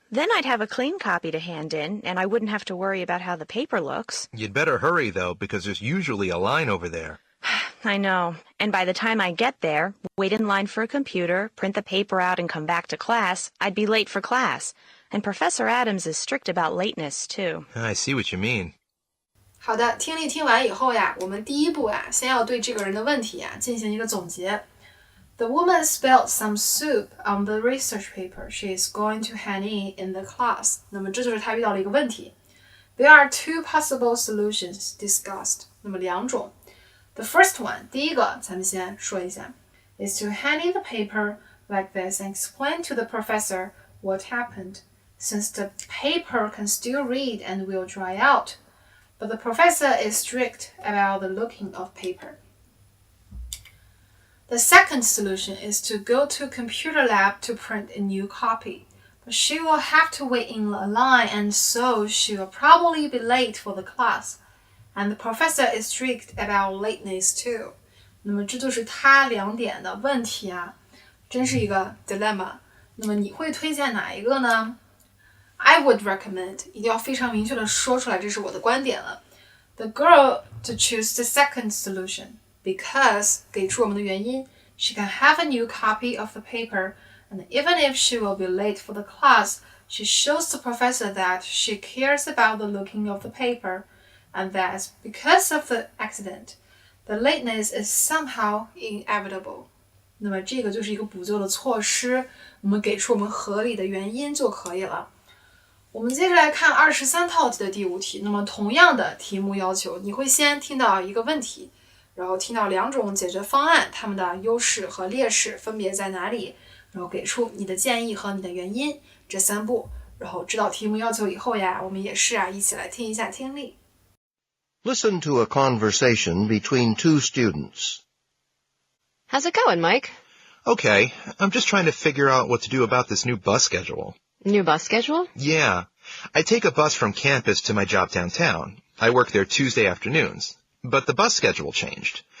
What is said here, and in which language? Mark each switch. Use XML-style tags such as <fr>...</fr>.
<en>Then I'd have a clean copy to hand in, and I wouldn't have to worry about how the paper looks. You'd better hurry, though, because there's usually a line over there. I know. And by the time I get there, wait in line for a computer, print the paper out, and come back to class, I'd be late for class. And Professor Adams is strict about lateness, too. I see what you mean.</en> <zh>好的，听力听完以后呀，我们第一步呀，先要对这个人的问题呀进行一个总结。</zh> <en>The woman spilled some soup on the research paper she is going to hand in the class.</en> <zh>那么这就是他遇到了一个问题。</zh> <en>There are two possible solutions discussed.</en> <zh>那么两种。</zh> <en>The first one,</en> <zh>第一个，咱们先说一下</zh> <en>is to hand in the paper like this and explain to the professor what happened, since the paper can still read and will dry out. But the professor is strict about the looking of paper. The second solution is to go to a computer lab to print a new copy. But she will have to wait in a line, and so she will probably be late for the class.And the professor is strict about lateness too.</en> <zh>那么这就是他两点的问题啊，真是一个 dilemma. 那么你会推荐哪一个呢？</zh> <en>I would recommend,</en> <zh>一定要非常明确的说出来，这是我的观点了。</zh> <en>The girl to choose the second solution, because</en> <zh>给出我们的原因</zh> <en>she can have a new copy of the paper, and even if she will be late for the class, she shows the professor that she cares about the looking of the paper.And that because of the accident, the lateness is somehow inevitable.</en> <zh>那么这个就是一个补救的措施，我们给出我们合理的原因就可以了。我们接着来看23套题的第5题。那么同样的题目要求，你会先听到一个问题，然后听到两种解决方案，它们的优势和劣势分别在哪里，然后给出你的建议和你的原因，这3步。然后知道题目要求以后呀，我们也是一起来听一下听力。</zh> <en>Listen to a conversation between two students. How's it going, Mike? Okay, I'm just trying to figure out what to do about this new bus schedule. New bus schedule? Yeah, I take a bus from campus to my job downtown. I work there Tuesday afternoons. But the bus schedule changed.</en>